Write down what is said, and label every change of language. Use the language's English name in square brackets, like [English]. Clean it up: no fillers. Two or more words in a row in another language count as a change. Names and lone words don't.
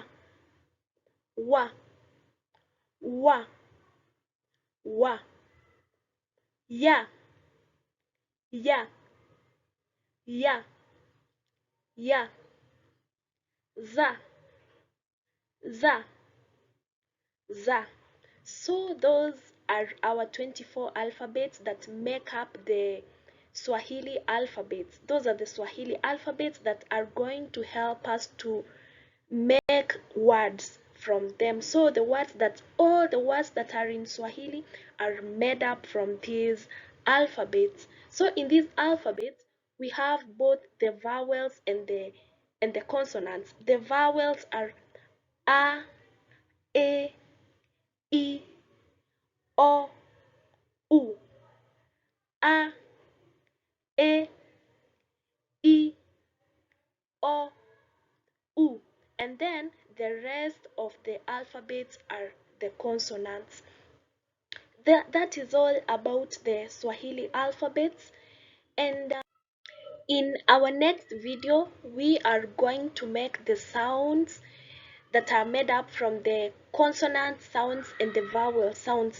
[Swahili] Wa. Wa. Wa. Ya. Ya. Ya. Ya. Za. Za. Za. [English] So those are our 24 alphabets that make up the Swahili alphabets. Those are the Swahili alphabets that are going to help us to make words from them. So all the words that are in Swahili are made up from these alphabets. So in these alphabets, we have both the vowels and the consonants. The vowels are a, e, I, o, u. A, e, I, o, u. And then the rest of the alphabets are the consonants. That is all about the Swahili alphabets. And in our next video, we are going to make the sounds that are made up from the consonant sounds and the vowel sounds.